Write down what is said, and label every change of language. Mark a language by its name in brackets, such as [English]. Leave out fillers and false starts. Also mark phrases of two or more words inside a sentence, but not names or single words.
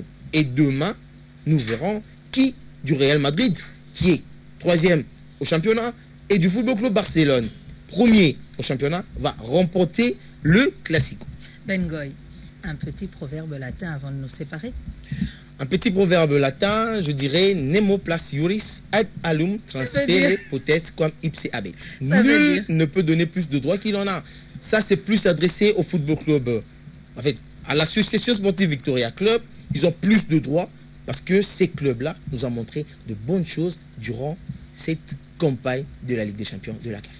[French] Et demain, nous verrons qui du Real Madrid, qui est 3e au championnat, et du Football Club Barcelone, premier au championnat va remporter le Classico. Bengoy, un petit proverbe latin avant de nous séparer. Un petit proverbe latin, je dirais [Latin] Nemo plus iuris ad alum transfere potest quam ipse habet. [French] Nul ne peut donner plus de droits qu'il en a. Ça, c'est plus adressé au football club. En fait, à l'association sportive Victoria Club, ils ont plus de droits parce que ces clubs-là nous ont montré de bonnes choses durant cette campagne de la Ligue des Champions de la CAF.